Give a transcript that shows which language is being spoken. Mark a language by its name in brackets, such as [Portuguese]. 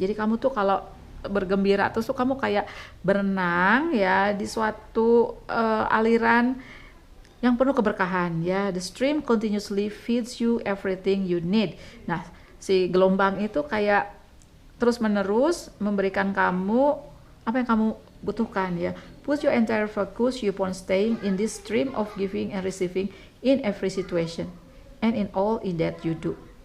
[Indonesian] Jadi kamu tuh kalau bergembira terus tuh kamu kayak berenang ya di suatu aliran yang penuh keberkahan ya. [English] The stream continuously feeds you everything you need. [Indonesian] Nah si gelombang itu kayak terus menerus memberikan kamu apa yang kamu butuhkan ya. [English] Put your entire focus upon staying in this stream of giving and receiving in every situation and in all in that you do.